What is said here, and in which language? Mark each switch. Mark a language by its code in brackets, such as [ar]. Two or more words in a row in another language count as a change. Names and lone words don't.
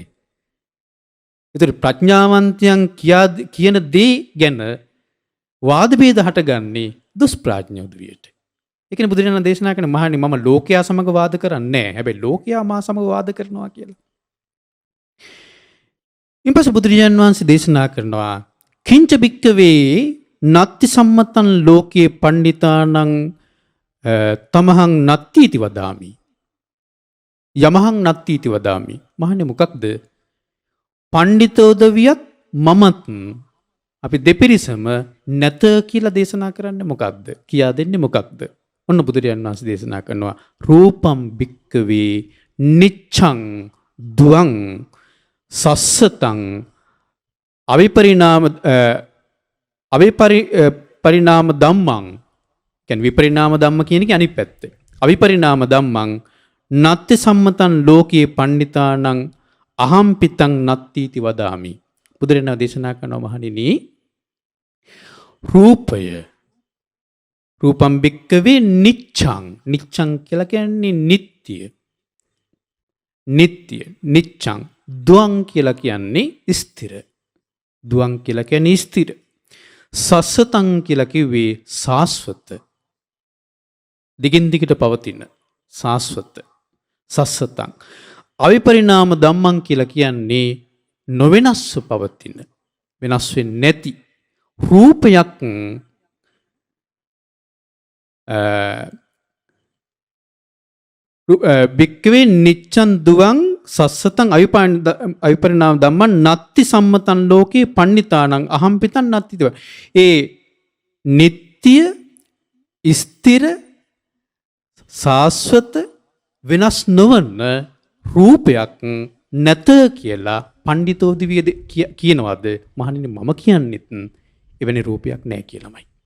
[si] ඒතර ප්‍රඥාවන්තයන් කියන දේ ගැන වාද ભેද හටගන්නේ දුෂ්ප්‍රඥ උදවියට. ඒකනේ බුදුරජාණන් දේශනා කරන මහණනි මම ලෝකයා සමග වාද කරන්නේ නැහැ. හැබැයි ලෝකයා මා සමග වාද කරනවා කියලා. ඊපස්සේ බුදුරජාණන් වහන්සේ දේශනා කරනවා [pi] කිංච බික්කවේ නත්ති සම්මතං ලෝකේ පණ්ඩිතානං තමහං නත්තිති වදාමි. යමහං නත්තිති වදාමි. [si] මහණනි මොකක්ද? පණ්ඩිත උදවියත් මමත් අපි දෙපිරිසම නැත කියලා දේශනා කරන්නේ මොකක්ද? කියා දෙන්නේ මොකක්ද? ඔන්න බුදුරජාණන් වහන්සේ දේශනා කරනවා [pi] රූපම් භික්කවේ නිච්ඡං දුවං සස්සතං අවිපරිණාම ධම්මං. [si] කියන්නේ [pi] විපරිණාම ධම්ම [si] කියන එක අනිත් පැත්ත. [pi] අවිපරිණාම ධම්මං නත්ති සම්මතං ලෝකේ පණ්ඩිතානං අහම් පිතං නත්තිති වදාමි. [si] බුදුරජාණන් දේශනා කරනවා මහණෙනි රූපය [pi] රූපම් භික්කවේ නිච්ඡං. [si] නිච්ඡං කියලා කියන්නේ නිට්ටය නිච්ඡං. දුවං කියලා කියන්නේ ස්ථිර. දුවං කියලා කියන්නේ ස්ථිර. සස්සතං කියලා කිව්වේ සාස්වත. දිගින් දිගට පවතින සාස්වත. [pi] සස්සතං. අවිපරිණාම ධම්මං [si] කියලා කියන්නේ නොවෙනස්ව පවතින, වෙනස් වෙන්නේ නැති රූපයක් [pi] භික්කවේ නිච්ඡං දුවං සස්සතං අවිපරිණාම ධම්මං නත්ති සම්මතං ලෝකේ පණ්ඩිතානං අහම් පිතං නත්තිති. [si] ඒ නිට්ටය ස්ථිර සාස්වත වෙනස් නොවන රූපයක් නැත කියලා පණ්ඩිතෝදිවිය කියනවාද? මහණෙනි මම කියන්නෙත් එවැනි රූපයක් නැහැ කියලාමයි.